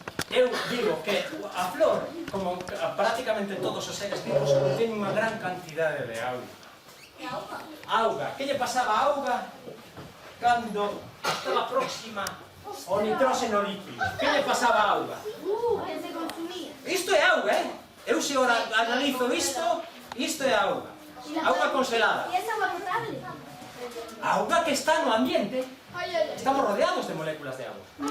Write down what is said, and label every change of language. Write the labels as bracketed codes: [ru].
[gl] Eu digo que a flor, como prácticamente todos os seres vivos, contén unha gran cantidade de auga. Auga. Que lle pasaba a auga cando estaba próxima ao nitróxeno líquido? Que lle pasaba a auga? Que se consumía. Isto é auga, Eu se ora analizo isto é auga. Auga congelada. [es] ¿Y es agua potable? [gl] Auga que está no ambiente. [es] Estamos rodeados de moléculas de agua.